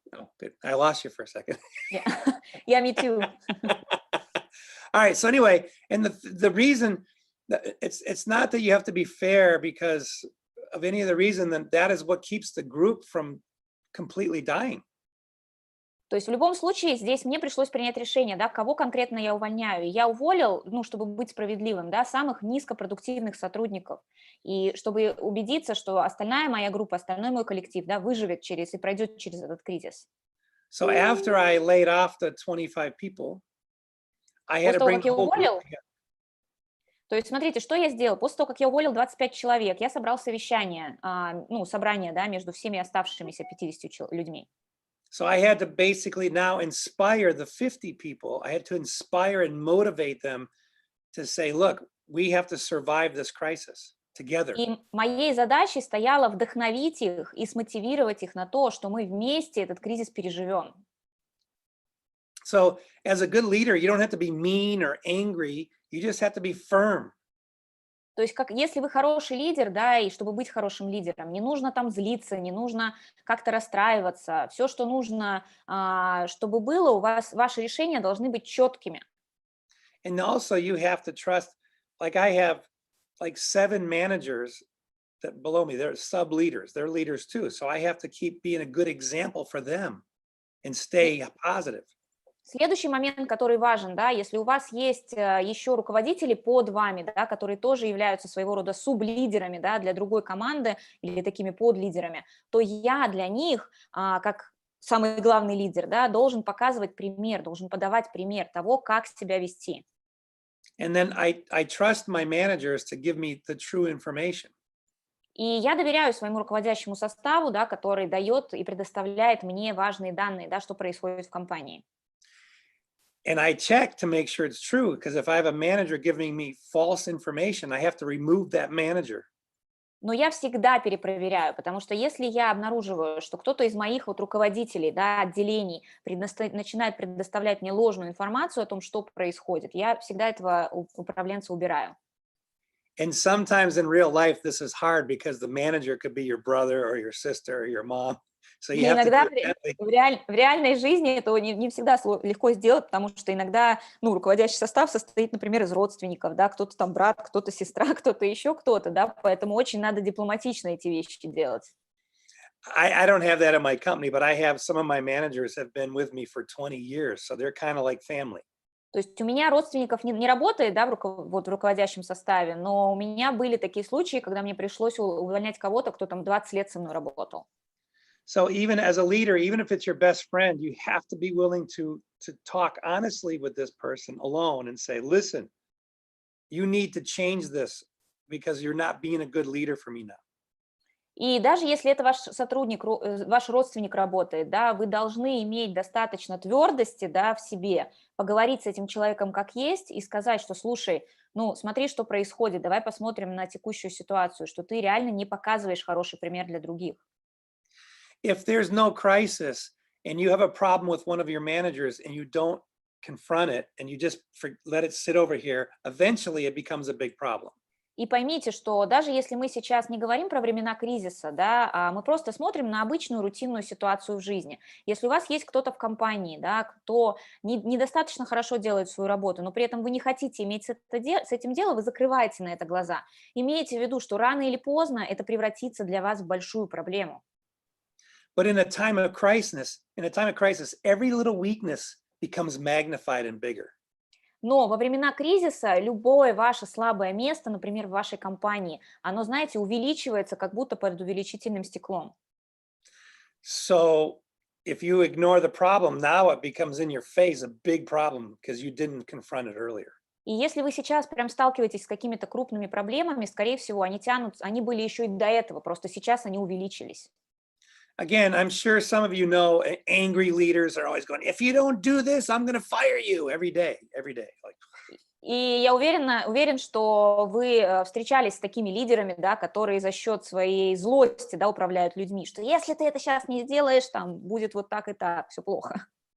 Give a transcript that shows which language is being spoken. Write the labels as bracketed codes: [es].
[en] Oh, good. I lost you for a second. Yeah, yeah, me too. All right. So anyway, and the reason that it's not that you have to be fair because of any other reason, that is what keeps the group from completely dying. [ru] То есть в любом случае здесь мне пришлось принять решение, да, кого конкретно я увольняю. Я уволил, чтобы быть справедливым, да, самых низкопродуктивных сотрудников. И чтобы убедиться, что остальная моя группа, остальной мой коллектив, да, выживет и пройдет через этот кризис. [en] So after I laid off the 25 people, I had to bring the whole group together. [ru] То есть смотрите, что я сделал. После того, как я уволил 25 человек, я собрал совещание, собрание, да, между всеми оставшимися 50 людьми. [en] So I had to basically now inspire the 50 people. I had to inspire and motivate them to say, look, we have to survive this crisis together. [ru] И моей задачей стояло вдохновить их и смотивировать их на то, что мы вместе этот кризис переживем. [en] So as a good leader, you don't have to be mean or angry. You just have to be firm. [ru] То есть, как, если вы хороший лидер, да, и чтобы быть хорошим лидером, не нужно там злиться, не нужно как-то расстраиваться. Все, что нужно, чтобы было, у вас, ваши решения должны быть четкими. [en] And also you have to trust, like I have like 7 managers that below me, they're sub leaders, they're leaders too. So I have to keep being a good example for them and stay positive. [ru] Следующий момент, который важен, да, если у вас есть еще руководители под вами, да, которые тоже являются своего рода сублидерами, да, для другой команды или такими подлидерами, то я для них, как самый главный лидер, да, должен показывать пример, должен подавать пример того, как себя вести. [en] And then I trust my managers to give me the true information. [ru] И я доверяю своему руководящему составу, да, который дает и предоставляет мне важные данные, да, что происходит в компании. [en] And I check to make sure it's true, because if I have a manager giving me false information, I have to remove that manager. [ru] Но я всегда перепроверяю, потому что если я обнаруживаю, что кто-то из моих вот руководителей, да, отделений начинает предоставлять мне ложную информацию о том, что происходит, я всегда этого управленца убираю. [en] And sometimes in real life, this is hard because the manager could be your brother or your sister or your mom. So you [ru] И [en] have to [ru] иногда [en] do it gently. [ru] в реальной жизни это не всегда легко сделать, потому что иногда, ну, руководящий состав состоит, например, из родственников, да, кто-то там брат, кто-то сестра, кто-то еще кто-то, да, поэтому очень надо дипломатично эти вещи делать. [en] I don't have that in my company, but I have some of my managers have been with me for 20 years. So they're kind of like family. [ru] То есть у меня родственников не работает, да, вот в руководящем составе, но у меня были такие случаи, когда мне пришлось увольнять кого-то, кто там 20 лет со мной работал. [en] So even as a leader, even if it's your best friend, you have to be willing to talk honestly with this person alone and say, listen, you need to change this because you're not being a good leader for me now. [ru] И даже если это ваш сотрудник, ваш родственник работает, да, вы должны иметь достаточно твердости, да, в себе, поговорить с этим человеком как есть и сказать, что, слушай, ну, смотри, что происходит, давай посмотрим на текущую ситуацию, что ты реально не показываешь хороший пример для других. [en] If there's no crisis and you have a problem with one of your managers and you don't confront it and you just let it sit over here, eventually it becomes a big problem. [ru] И поймите, что даже если мы сейчас не говорим про времена кризиса, да, а мы просто смотрим на обычную рутинную ситуацию в жизни. Если у вас есть кто-то в компании, да, кто недостаточно хорошо делает свою работу, но при этом вы не хотите иметь с этим дело, вы закрываете на это глаза. Имейте в виду, что рано или поздно это превратится для вас в большую проблему. [en] But in a time of crisis, every little weakness becomes magnified and bigger. [ru] Но во времена кризиса любое ваше слабое место, например, в вашей компании, оно, знаете, увеличивается как будто под увеличительным стеклом. [en] So if you ignore the problem, now it becomes in your face a big problem because you didn't confront it earlier. [ru] И если вы сейчас прям сталкиваетесь с какими-то крупными проблемами, скорее всего, они были еще и до этого, просто сейчас они увеличились. [en] Again, I'm sure some of you know angry leaders are always going, if you don't do this, I'm going to fire you every day. Like, [ru] И я уверен, что вы встречались с такими лидерами, да, которые за счет своей злости, да, управляют людьми, что если ты это сейчас не сделаешь, там будет вот так и так, все плохо.